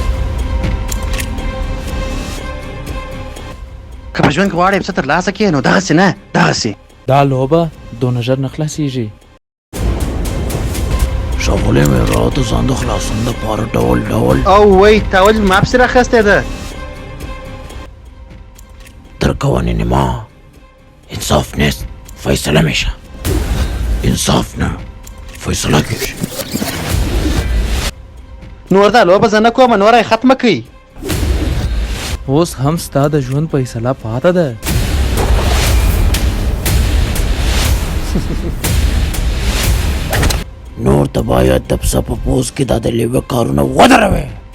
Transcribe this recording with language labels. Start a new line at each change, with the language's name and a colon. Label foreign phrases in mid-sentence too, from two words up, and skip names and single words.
Pashto: که په ژوند کې غواړې یو څه ترلاسه کړې نو دغسې نه دغسې دا لوبه دونه ژر نه خلاصېږي ښاغلي مهره د ځان د خلاصون دپاره ډول او وی تا ولې ما پسې راخیستی ده
Persian: در قوانین ما انصاف نیست فیصله میشه
Pashto: انصاف نه فیصله کیږي نور دا لوبه زه نه کومه نوره یې ختمه کړئ اوس هم ستا د ژوند فیصله پاته ده نور ته باید د پسه په پوز کې دا د لیوه کارونه ودروي